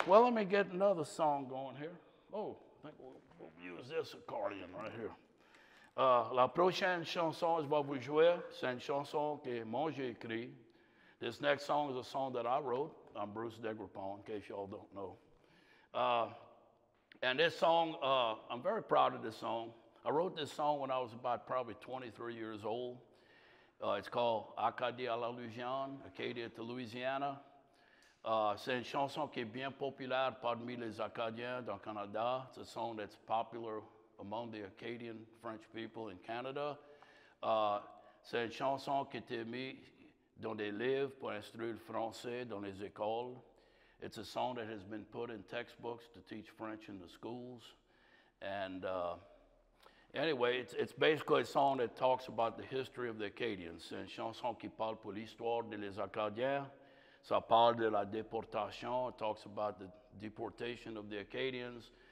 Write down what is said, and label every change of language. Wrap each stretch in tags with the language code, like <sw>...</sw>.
<en>Well, let me get another song going here. Oh, I think we'll use this accordion right here.</en> <fr>La prochaine chanson, je vais vous jouer, c'est une chanson que moi j'ai écrite.</fr> <en>This next song is a song that I wrote. I'm Bruce Daigrepont, in case y'all don't know. And this song, I'm very proud of this song. I wrote this song when I was about probably 23 years old. It's called Acadie à la Louisiane, Acadie à Louisiana.</en> <fr>C'est une chanson qui est bien populaire parmi les Acadiens dans le Canada.</fr> <en>It's a song that's popular among the Acadian French people in Canada.</en> <fr>C'est une chanson qui était mise dans des livres pour instruire le français dans les écoles.</fr> <en>It's a song that has been put in textbooks to teach French in the schools. And anyway, it's basically a song that talks about the history of the Acadians.</en> <fr>C'est une chanson qui parle pour l'histoire des Acadiens. Ça parle de la déportation.</fr> <en>It talks about the deportation of the Acadians.</en>